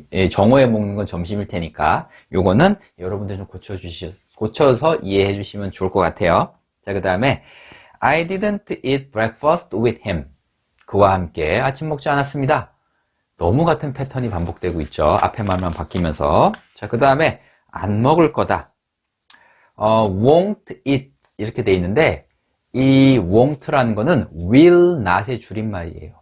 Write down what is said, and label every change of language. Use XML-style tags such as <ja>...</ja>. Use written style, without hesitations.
<ko>정오에 먹는 건 점심일 테니까 요거는 여러분들 좀 고쳐서 이해해 주시면 좋을 것 같아요. 자, 그 다음에</ko> <en>I didn't eat breakfast with him.</en> <ko>그와 함께 아침 먹지 않았습니다. 너무 같은 패턴이 반복되고 있죠. 앞에 말만 바뀌면서. 자, 그 다음에 안 먹을 거다. won't eat 이렇게 돼 있는데 이 won't라는 거는 will not의 줄임말이에요.</ko>